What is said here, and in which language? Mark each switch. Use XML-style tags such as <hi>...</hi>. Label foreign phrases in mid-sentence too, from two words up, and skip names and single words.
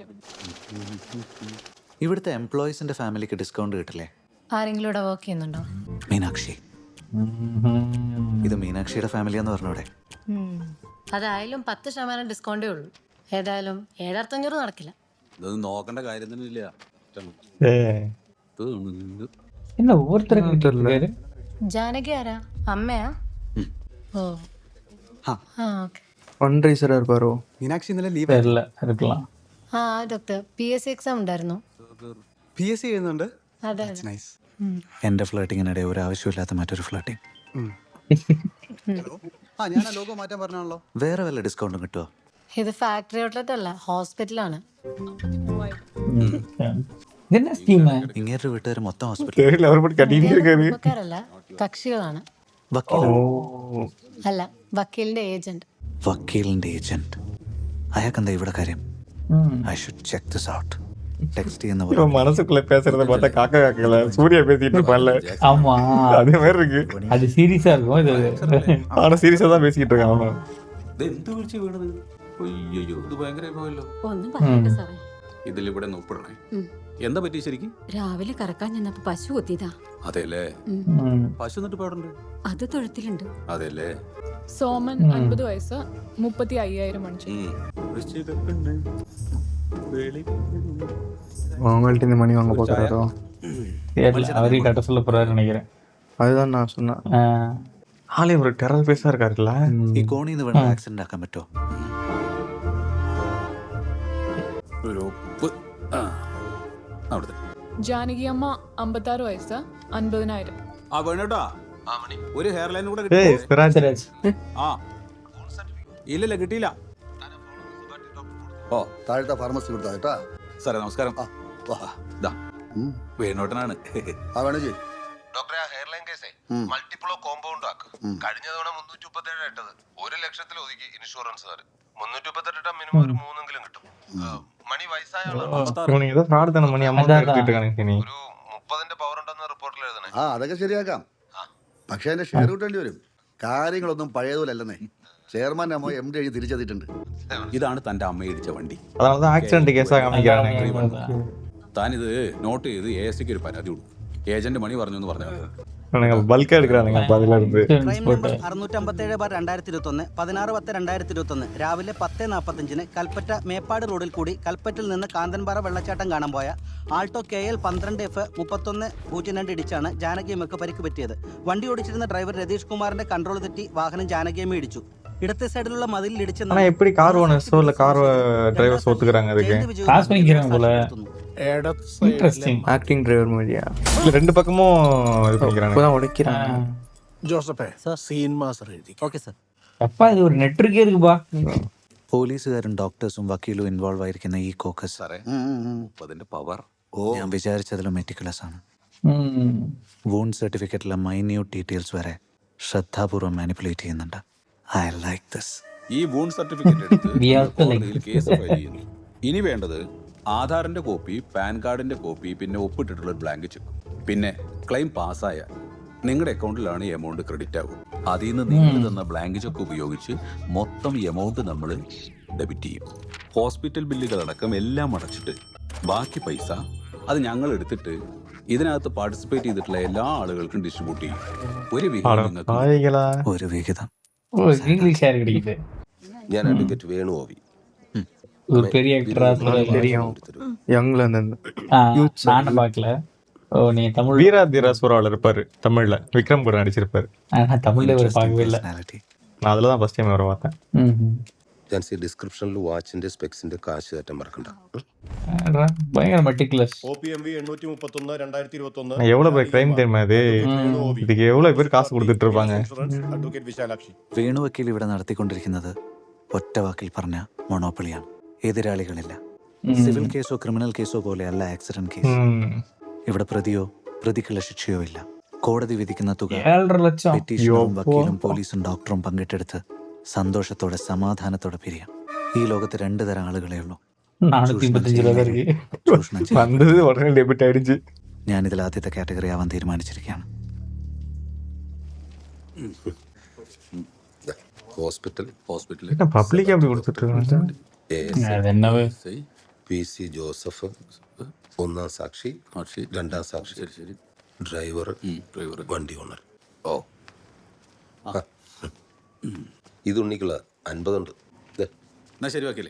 <ml>ഇവിടുത്തെ എംപ്ലോയീസിന്റെ ഫാമിലിക്ക് ഡിസ്കൗണ്ട് കിട്ടില്ലേ? ആരെങ്കിലും ഇവിടെ വർക്ക് ചെയ്യുന്നുണ്ടോ? മീനാക്ഷി. ഇത് മീനാക്ഷിയുടെ ഫാമിലി എന്ന് പറഞ്ഞൂടെ? അതായാലും 10% ഡിസ്കൗണ്ടേ ഉള്ളൂ. ഏതായാലും 7,500 നടക്കില്ല. ഇതൊന്നും നോക്കേണ്ട കാര്യം തന്നെ ഇല്ല.</ml> <ta>என்ன ஒவ்வொருத்தருக்கு தெரியல.</ta> <ml>ജാനകി ആരാ? അമ്മയാ? ഓ ഓക്കെ.</ml> <ta>ഫണ്ട്രൈസർ இருப்பாரோ?</ta> <ml>മീനാക്ഷി ഇന്നലെ ലീവ്</ml> <ta>தெரியல இருக்கலாம்.</ta> <ml>ആ ഡോക്ടർ, PSC എക്സാം ഉണ്ടായിരുന്നു. PSC ചെയ്യുന്നുണ്ട്. അതെ. നൈസ്. എന്റെ ഫ്ലേട്ടിങ്ങിനിടെ ഒരു ആവശ്യമില്ലാത്ത മറ്റൊരു ഫ്ലേട്ടിങ്. ഞാൻ ലോഗോ മാറ്റാൻ പറഞ്ഞാണല്ലോ. വേറെ വല്ല ഡിസ്കൗണ്ടും കിട്ടുമോ? ഇത് ഫാക്ടറി ഔട്ട്ലെറ്റ് അല്ല, ഹോസ്പിറ്റലാണ്. என்ன ஸ்கீம்? ഇങ്ങേരുടെ വീട്ടുകാർ മൊത്തം ഹോസ്പിറ്റൽ. தெரியல அவர் மட்டும் கட்டிட்டு இருக்காரு. കുടുംബക്കാരല്ല, കക്ഷികളാണ്. വക്കീൽ. അല്ല, വക്കീലിന്റെ ഏജന്റ്. വക്കീലിന്റെ ഏജന്റ്. അയാൾക്കെന്താ ഇവിടെ കാര്യം?</ml> <en>I should check this out.</en> <ml>ടെക്സ്റ്റ് ചെയ്യുന്ന പോലെ.</ml> <ta>இவன் மனசுக்குள்ள பேசுறத பார்த்தா காக்கா காக்கல சூர்யா பேசிட்டு இருப்பான்ல, ஆமா அதே மாதிரி இருக்கு. அது சீரியஸா இருக்கும் இது. ஆனா சீரியஸா தான் பேசிட்டு இருக்கான் அவன்.</ta> <ml>എന്ത് വിളിച്ച് വീണത്? അയ്യോ, ഇത് ഭയങ്കരമായി പോയല്ലോ. ഒന്നും പറയണ്ട സാറേ. ഇതിലിവിടെ നോപ്പിടണേ. എന്താ പറ്റി ശരിക്കും? രാവിലെ കറക്കാൻ ചെന്നപ്പോ പശു കൊത്തിയതാ. അതെല്ലേ? പശു എന്നിട്ട് പാടുണ്ട്. അത് തൊഴുത്തിലുണ്ട്. അതെല്ലേ? സോമൻ 50 വയസ്സ്, 35,000 മണിച്ചു.</ml> <ta>அவங்கள்ட்ட இந்த மணி வாங்க போகிறாரோ? தெரியல, அவரே கட்ட சொல்ல போறாரு நினைக்கிறேன். அதுதான் நான் சொன்னேன். ஆளே ஒரு டெரர் பேஸா இருக்காருல்ல.</ta> <ml>ഈ കോണിൽ നിന്ന് വേണം ആക്സിഡന്റ് ആക്കാൻ പറ്റുമോ? ഒരു ഉപ്പ്. അവിടുത്തെ ജാനകി അമ്മ 56 വയസ്സ്, 50,000. ആ വേണോട്ടാ, ഒരു ഹെയർ ലൈൻ കൂടെ</ml> <ta>ஏய் சிராஜ்</ta> <ml>ആ ഇല്ലല്ല കിട്ടിയില്ല. ഓ താഴത്തെ ഫാർമസി കൊടുത്താ കേട്ടാ. സാറേ നമസ്കാരം. വേണോട്ടനാണ്. ഡോക്ടറെ, ആ ഹെയർ ലൈൻ കേസേ മൾട്ടിപ്പിളോ കോമ്പൗണ്ട് ആക്ക്. കഴിഞ്ഞ തവണ 337 ഇട്ടത് 1,00,000 ഒതുക്കി ഇൻഷുറൻസുകാർ. 338 ഇട്ടാ മിനിമം ഒരു 3 കിട്ടും. മണി വയസ്സായ</ml> <ta>இவனுக்கு ஏதோ ஃப்ராட் தான மணி அமௌண்ட் எடுத்துட்டு இருக்கானே சீனி.</ta> <ml>ഒരു 30ന്റെ പവർ ഉണ്ടെന്ന് റിപ്പോർട്ടിൽ എഴുതണേ. അതൊക്കെ ശരിയാക്കാം. പക്ഷെ അതിന്റെ ഷെയർ കിട്ടേണ്ടി വരും. കാര്യങ്ങളൊന്നും പഴയതുപോലല്ലെന്നേ. ചെയർമാൻ അമ്മ MD എഴുതി തിരിച്ചെത്തിയിട്ടുണ്ട്. ഇതാണ് തന്റെ അമ്മ ഇടിച്ച വണ്ടി.</ml> <ta>அதனால தான் ஆக்சிடென்ட் கேஸா காமிக்கிறானே.</ta> <ml>താനിത് നോട്ട് ചെയ്ത് ASIക്ക് ഒരു പരാതി കൊടുക്കും. ഏജന്റ് മണി പറഞ്ഞു എന്ന് പറഞ്ഞു.</ml> <ta>எனக்கு பல்கா எடுக்கறானுங்க அப்ப அதுல இருந்து.</ta> <ml>ക്രൈം നമ്പർ 657/2021 16/10/2021 രാവിലെ 10:45 കൽപ്പറ്റ മേപ്പാട് റോഡിൽ കൂടി കൽപ്പറ്റയിൽ നിന്ന് കാന്തൻപാറ വെള്ളച്ചാട്ടം കാണാൻ പോയ ആൾട്ടോ KL 12F 3102 ഇടിച്ചാണ് ജാനകിയമ്മക്ക് പരിക്ക് പറ്റിയത്. വണ്ടി ഓടിച്ചിരുന്ന ഡ്രൈവർ രതീഷ് കുമാറിന്റെ കൺട്രോൾ തെറ്റി വാഹനം ജാനകിയമ്മ ഇടിച്ചു. ഇടത്തെ സൈഡിലുള്ള മതിലിൽ ഇടിച്ച്</ml> <ta>ஆனா எப்படி கார் ஓனர்ஸோ இல்ல கார் டிரைவர்ஸ் ஒத்துக்கறாங்க அதுக்கு? காசு வாங்கிக்கிறாங்க போல. இன்ட்ரஸ்டிங். ஆக்டிங் டிரைவர் மாதிரியா? இல்ல ரெண்டு பக்கமும் இது பண்ணிக்கிறாங்க. இப்பதான் உடைக்கிறாங்க.</ta> <ml>ജോസഫേ, സീൻ മാസ്റ്റർ എഴുതി. ഓക്കെ സർ.</ml> <ta>அப்பா இது ஒரு நெட்வொர்க்கே இருக்குப்பா.</ta> <ml>പോലീസുകാരും ഡോക്ടേഴ്സും വക്കീലും ഇൻവോൾവ് ആയിരിക്കുന്ന ഈ കോക്കസ് സാറേ, അതിന്റെ പവർ ഞാൻ വിചാരിച്ചതിലും മെറ്റിക്കുലസ് ആണ്. വൂണ്ട് സർട്ടിഫിക്കറ്റിലെ മൈന്യൂട്ട് ഡീറ്റെയിൽസ് വരെ ശ്രദ്ധാപൂർവ്വം മാനിപ്പുലേറ്റ് ചെയ്യുന്നുണ്ട്.</ml> <en>I like this.</en> <ml>ഈ വൂണ്ട് സർട്ടിഫിക്കറ്റ് എടുത്ത്</ml> <en>We have to like</en> <ml>കോടതിയിൽ കേസ് ഫയൽ ചെയ്യുന്നു. ഇനി വേണ്ടത് ആധാറിന്റെ കോപ്പി, പാൻ കാർഡിന്റെ കോപ്പി, പിന്നെ ഒപ്പിട്ടിട്ടുള്ള ഒരു ബ്ലാങ്ക് ചെക്ക്. പിന്നെ ക്ലെയിം പാസ്സായ നിങ്ങളുടെ അക്കൗണ്ടിലാണ് ഈ എമൗണ്ട് ക്രെഡിറ്റ് ആകും. അതിൽ നിന്ന് നിങ്ങൾ തന്ന ബ്ലാങ്ക് ചെക്ക് ഉപയോഗിച്ച് മൊത്തം എമൗണ്ട് നമ്മൾ ഡെബിറ്റ് ചെയ്യും. ഹോസ്പിറ്റൽ ബില്ലുകളടക്കം എല്ലാം അടച്ചിട്ട് ബാക്കി പൈസ അത് ഞങ്ങൾ എടുത്തിട്ട് ഇതിനകത്ത് പാർട്ടിസിപ്പേറ്റ് ചെയ്തിട്ടുള്ള എല്ലാ ആളുകൾക്കും ഡിസ്ട്രിബ്യൂട്ട് ചെയ്യും. ഒരു വിഹിതം നിങ്ങൾക്ക്. ഒരു വിഹിതം.</ml> <ta>ஓ, இங்கிலீஷ் ஷேர் கிடைக்குது.</ta> <ml>ഞാൻ അഡ്വക്കേറ്റ് വേണു ഓവി.</ml> <ta>ஒரு பெரிய ஆக்டரா தெரியும். யங்ல இருந்து நானும் பார்க்கல. ஓ நீ தமிழ் வீராதிரா சூறாவில் இருப்பாரு தமிழ்ல, விக்ரம் கூட நடிச்சிருப்பாரு. நான் தமிழ்ல இவரை பார்க்கவே இல்லை. நான் அதில் தான் ஃபர்ஸ்ட் டைம் அவரை பார்த்தேன்.</ta> <ml>ഡിസ്ക്രിപ്ഷനിൽ വാച്ചിന്റെ സ്പെക്സിന്റെ കാശ് കയറ്റം മറക്കണ്ട.</ml> <ta>பயங்கர மெட்டிகுலஸ். OPMV 831 2021. நான் எவ்வளோ பேர் கிரைம் தெரியுமா இது? இதுக்கு எவ்வளோ பேர்</ta> <ml>കാശ് കൊടുത്തിട്ട്</ml> <ta>இருப்பாங்க.</ta> <ml>അഡ്വക്കേറ്റ് വിശാലാക്ഷി. വേണു വക്കീൽ ഇവിടെ നടത്തിക്കൊണ്ടിരിക്കുന്നത് ഒറ്റ വാക്കിൽ പറഞ്ഞ മൊണോപ്പൊളിയാണ്. എതിരാളികളില്ല. സിവിൽ കേസോ ക്രിമിനൽ കേസോ പോലെയല്ല ആക്സിഡന്റ് കേസ്. ഇവിടെ പ്രതിയോ പ്രതിക്കുള്ള ശിക്ഷയോ ഇല്ല. കോടതി വിധിക്കുന്ന തുക 7.5 ലക്ഷം. പെറ്റീഷണറും വക്കീലും പോലീസും ഡോക്ടറും പങ്കിട്ടെടുത്ത് സന്തോഷത്തോടെ സമാധാനത്തോടെ പിരിയാം. ഈ ലോകത്ത് 2 തരം ആളുകളേ ഉള്ളൂ.</ml> <ta>425 രൂപ ഇருக்கு.</ta> <ml>ചൂഷണം ചെയ്യുന്നവരും.</ml> <ta>വന്നത് ഉടനെ ഡെബിറ്റ് ആയിடுச்சு.</ta> <ml>ഞാനിതിൽ ആദ്യത്തെ കാറ്റഗറി ആവാൻ തീരുമാനിച്ചിരിക്കുകയാണ്. ഹോസ്പിറ്റൽ</ml> <ta>என்ன பப்ளிக் அப்படி கொடுத்துட்டு இருக்காங்க?</ta> <ml>അതെന്നവ് PC ജോസഫ്, ഒന്നാം സാക്ഷി, രണ്ടാം സാക്ഷി, ഡ്രൈവർ, വണ്ടി ഓണർ. ഓ ഇത് ഉണ്ണിക്കുള്ള 50 ഉണ്ട്. എന്നാ ശരി വക്കീലെ.</ml>